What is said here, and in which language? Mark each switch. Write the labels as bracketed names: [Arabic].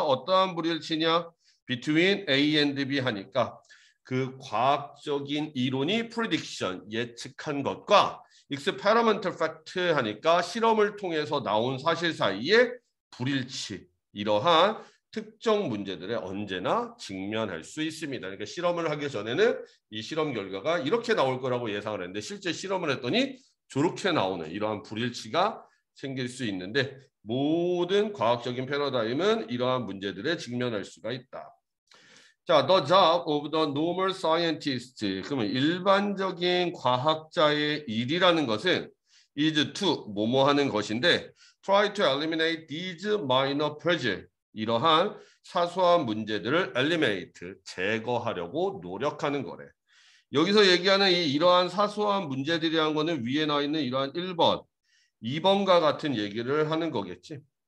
[Korean] 어떠한 불일치냐? [English] between A and B [Korean] 하니까 그 과학적인 이론이 prediction, 예측한 것과 [English] experimental fact [Korean] 하니까 실험을 통해서 나온 사실 사이에 불일치, 이러한 특정 문제들에 언제나 직면할 수 있습니다. 그러니까 실험을 하기 전에는 이 실험 결과가 이렇게 나올 거라고 예상을 했는데 실제 실험을 했더니 저렇게 나오는 이러한 불일치가 생길 수 있는데 모든 과학적인 패러다임은 이러한 문제들에 직면할 수가 있다. [English] 자, the job of the normal scientist. [Korean] 그러면 일반적인 과학자의 일이라는 것은 [English] is to [Korean] 뭐뭐 하는 것인데 [English] try to eliminate these minor puzzles. [Korean] 이러한 사소한 문제들을 eliminate, 제거하려고 노력하는 거래. 여기서 얘기하는 이러한 사소한 문제들이라는 거는 위에 나와 있는 이러한 1번, 2번과 같은 얘기를 하는 거겠지.